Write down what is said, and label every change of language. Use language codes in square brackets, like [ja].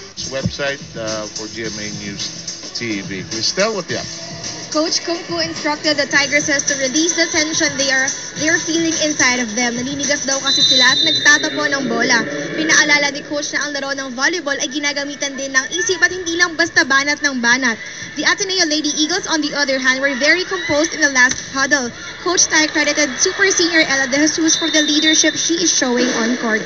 [en] Website for GMA News TV. Cristel, what the up? Coach Kung Fu instructed the Tigers to release the tension they are feeling inside of them. [tl] Naninigas daw kasi sila at nagtatapo ng bola. Pinaalala ni Coach na ang laro ng volleyball ay ginagamitan din ng isip at hindi lang basta banat ng banat. [en] The Ateneo Lady Eagles, on the other hand, were very composed in the last huddle. Coach Tai credited super senior Ella De Jesus for the leadership she is showing on court.